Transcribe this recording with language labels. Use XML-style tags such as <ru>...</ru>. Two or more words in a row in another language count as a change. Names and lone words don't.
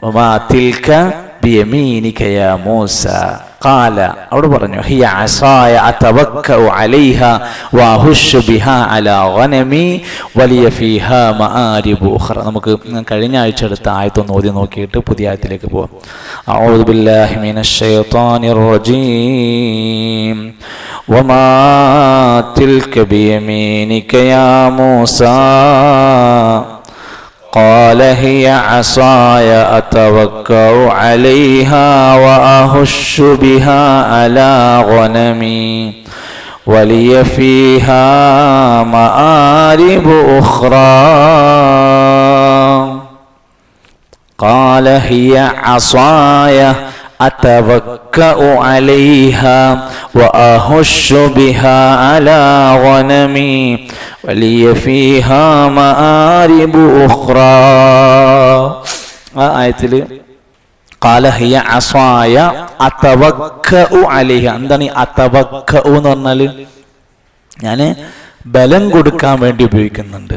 <ml>അവിടെ പറഞ്ഞു</ml> <ar>هي عصاي أتوكأ عليها وأهش بها على غنمي ولي فيها مآرب أخرى.</ar> <ml>നമുക്ക് കഴിഞ്ഞ ആഴ്ച എടുത്ത ആയത്തൊന്ന് ഓതി നോക്കിയിട്ട് പുതിയ ആയത്തിലേക്ക് പോവാം.</ml> <ar>أعوذ بالله من الشيطان الرجيم. وما تلك بيمينك يا موسى قال هي عصاي أتوكأ عليها وأهش بها على غنمي ولي فيها مآرب أخرى قال هي عصاي أتوكأ عليها وأهش بها على غنمي ولي فيها مآرب أخرى.</ar> <ml>ആ ആയത്തിൽ</ml> <ar>قال هي عصاي أتوكأ عليها.</ar> <ml>എന്താണ് ഈ അതവക്കഉ എന്ന് പറഞ്ഞാൽ? ഞാൻ ബലം കൊടുക്കാൻ വേണ്ടി ഉപയോഗിക്കുന്നുണ്ട്.</ml>